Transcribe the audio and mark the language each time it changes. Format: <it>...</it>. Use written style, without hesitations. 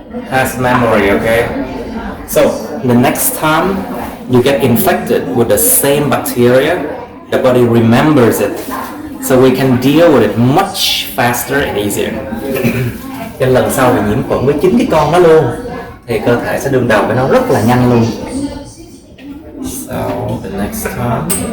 <en>Has memory, okay? So the next time you get infected with the same bacteria, the body remembers it. So we can deal with it much faster and easier.</en> <vi>Cho lần sau mình nhiễm khuẩn với chính cái con đó luôn, thì cơ thể sẽ đương đầu với nó rất là nhanh luôn.</vi> <en>So the next time,</en>